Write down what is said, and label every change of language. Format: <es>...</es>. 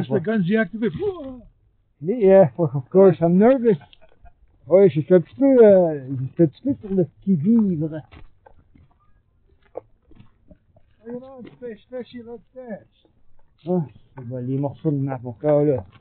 <en>Just the guns deactivated. Yeah, of course, I'm nervous.</en> <fr>Oui, je suis un petit peu sur le qui-vivre.</fr> <en>You know, especially like that.</en> <fr>Ah, les morceaux de map encore là.</fr>